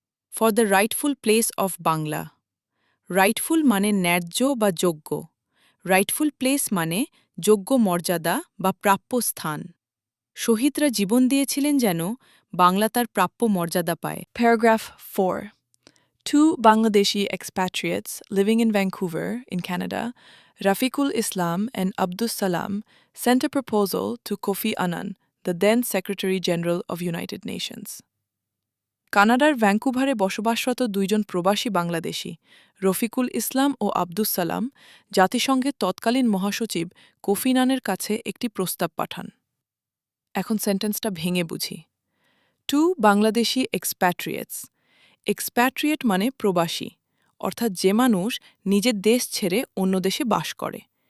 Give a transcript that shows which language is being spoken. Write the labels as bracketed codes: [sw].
[en] for the rightful place of Bangla, [bn] Writefull মানে ন্যায্য বা যোগ্য, রাইটফুল প্লেস মানে যোগ্য মর্যাদা বা প্রাপ্য স্থান। শহীদরা জীবন দিয়েছিলেন যেন বাংলা তার প্রাপ্য মর্যাদা পায়। [en] Paragraph 4. Two Bangladeshi expatriates living in Vancouver, in Canada, Rafiqul Islam and Abdus Salam, sent a proposal to Kofi Annan, the then Secretary General of United Nations. [bn] কানাডার ভ্যাঙ্কুভারে বসবাসরত দুইজন প্রবাসী বাংলাদেশী রফিকুল ইসলাম ও আব্দুস সালাম জাতিসংঘের তৎকালীন মহাসচিব কোফি আনানের কাছে একটি প্রস্তাব পাঠান। এখন সেন্টেন্সটা ভেঙে বুঝি। [en] To Bangladeshi expatriates. [bn] এক্সপ্যাট্রিয়েট মানে প্রবাসী, অর্থাৎ যে মানুষ নিজের দেশ ছেড়ে অন্য দেশে বাস করে।